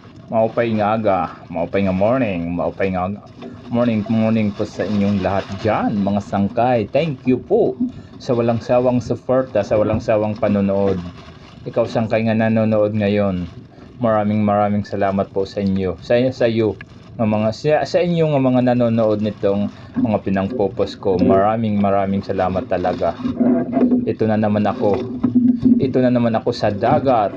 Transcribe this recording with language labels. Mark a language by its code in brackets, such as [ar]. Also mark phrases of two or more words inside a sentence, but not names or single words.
[war] Maupay nga aga, maupay nga morning, maupay nga morning [tl] po sa inyong lahat dyan, mga sangkay. [en] Thank you [tl] po sa walang sawang suporta, sa walang sawang panonood. Ikaw sangkay nga nanonood ngayon, maraming salamat po sa inyo. Sa iyo, sa inyo nga mga nanonood nitong mga pinangpopos ko. Maraming salamat talaga. Ito na naman ako sa dagat.